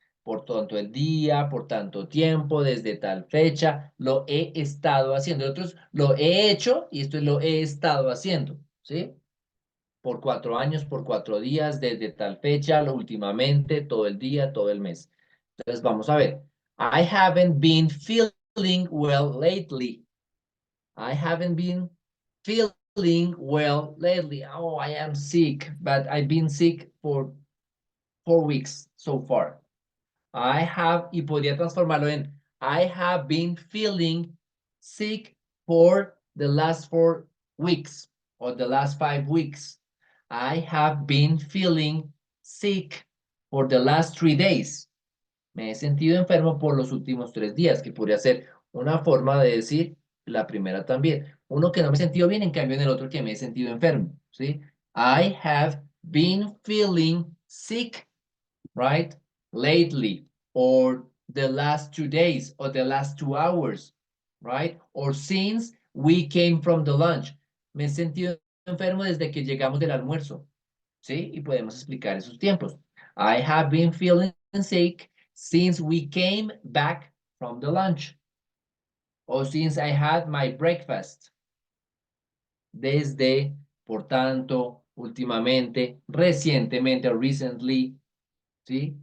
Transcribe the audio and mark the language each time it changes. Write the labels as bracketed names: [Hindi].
[Spanish] Por tanto el día, por tanto tiempo, desde tal fecha, lo he estado haciendo. Otros, lo he hecho y esto es lo he estado haciendo, ¿sí? Por 4 años, por 4 días, desde tal fecha, lo últimamente, todo el día, todo el mes. Entonces vamos a ver. [English] I haven't been feeling well lately. I haven't been feeling well lately. Oh, I am sick, but I've been sick for 4 weeks so far. I have, [Spanish] y podría transformarlo en [English] I have been feeling sick for the last 4 weeks or the last 5 weeks. I have been feeling sick for the last 3 days. [Spanish] Me he sentido enfermo por los últimos 3 días, que podría ser una forma de decir la primera también. Uno que no me he sentido bien, en cambio en el otro que me he sentido enfermo, ¿sí? [English] I have been feeling sick, right? Lately, or the last 2 days, or the last 2 hours, right? Or since we came from the lunch. [Spanish] Me he sentido enfermo desde que llegamos del almuerzo, ¿sí? Y podemos explicar esos tiempos. [English] I have been feeling sick since we came back from the lunch. O since I had my breakfast. [Spanish] Desde, por tanto, últimamente, recientemente, o recently, ¿sí?